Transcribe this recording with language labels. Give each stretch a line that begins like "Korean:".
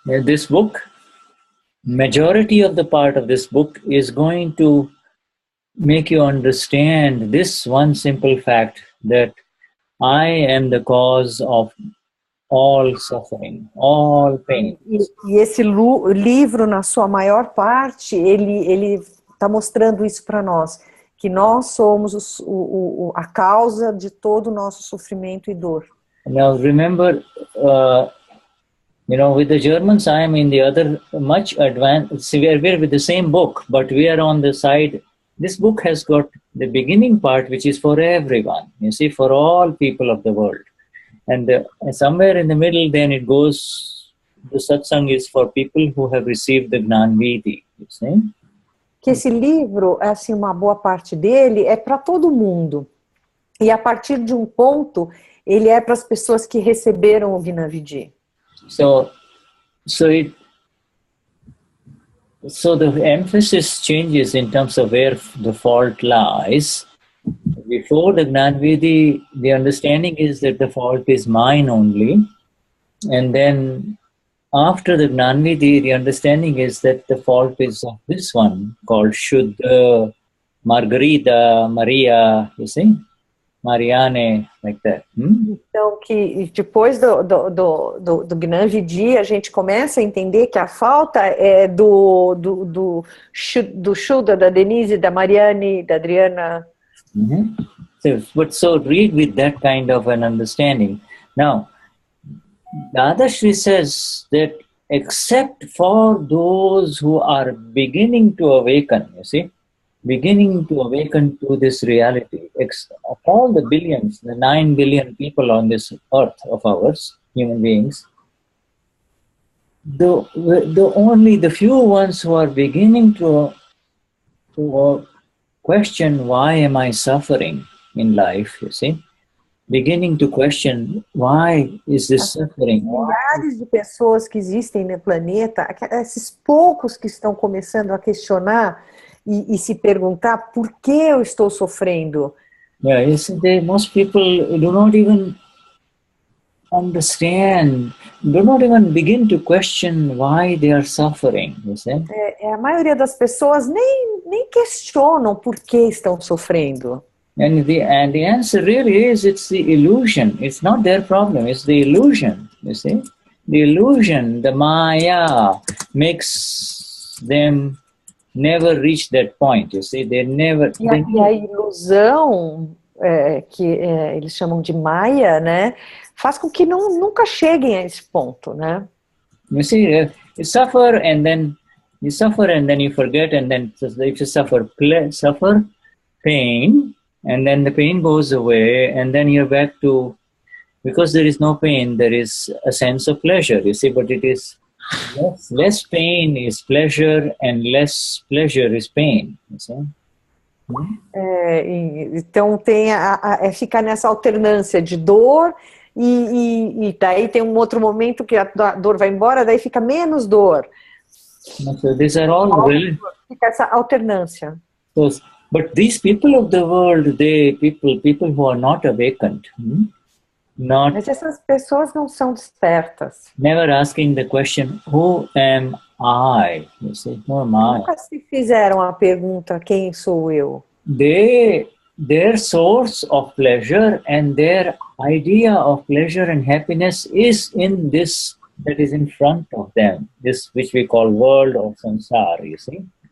English: This book, majority of the part of this book is going to make you understand this one simple fact, that I am the cause of all suffering, all pain.
Portuguese: E esse livro, na sua maior parte, ele está mostrando isso para nós, que nós somos a causa de todo o nosso sofrimento e dor.
English: Now remember, with the Germans, I am in the other much advanced. We are with the same book, but we are on the side. This book has got the beginning part, which is for everyone. You see, for all people of the world. And somewhere in the middle, then it goes. The satsang is for people who have received the Gnani. You see.
Portuguese: Que esse livro, assim, uma boa parte dele é para todo mundo. E a partir de um ponto, ele é para as pessoas que receberam o Gnani.
English: So the emphasis changes in terms of where the fault lies. Before the Gnani, the understanding is that the fault is mine only. And then after the Gnani, the understanding is that the fault is of this one called Shuddha, Margarita, Maria, you see? Mariane, like that.
Portuguese: Então, que depois do Gnani, a gente começa a entender que a falta é do Shuddha, da Denize, da Mariane, da Adriana.
English: So read with that kind of an understanding. Now, Dadashri says that except for those who are beginning to awaken, you see, beginning to awaken to this reality. Of all the billions, the 9 billion people on this earth of ours, human beings, only the few ones who are beginning to question, why am I suffering in life, you see? Beginning to question, why is this suffering?
Portuguese: Milhares de pessoas que existem no planeta, esses poucos que estão começando a questionar e se perguntar por que eu estou sofrendo.
English: Yeah, you see, most people do not even understand, do not even begin to question why they are suffering, you see?
Portuguese: A maioria das pessoas nem questionam por que estão sofrendo.
English: And the answer really is, it's the illusion. It's not their problem, it's the illusion, you see? The illusion, the Maya, makes them never reach that point, you see? They never...
Portuguese: E a ilusão, que eles chamam de Maya, né, faz com que nunca cheguem a esse ponto, né?
English: You see, you suffer and then you forget, and then if you suffer pain, and then the pain goes away, and then you're back to, because there is no pain, there is a sense of pleasure, you see, but it is less pain is pleasure, and less pleasure is pain, you see.
Portuguese: Então tem ficar nessa alternância de dor, e daí tem um outro momento que a dor vai embora, daí fica menos dor.
English: So these are all really...
Portuguese: Fica essa alternância.
English: But these people of the world, people who are not awakened,
Portuguese: Mas essas pessoas não são despertas.
English: Never asking the question, who am I? You see, who am I?
Portuguese: Nunca se fizeram a pergunta, quem sou eu?
English: Their source of pleasure and their idea of pleasure and happiness is in this that is in front of them, this which we call world of samsara, you see.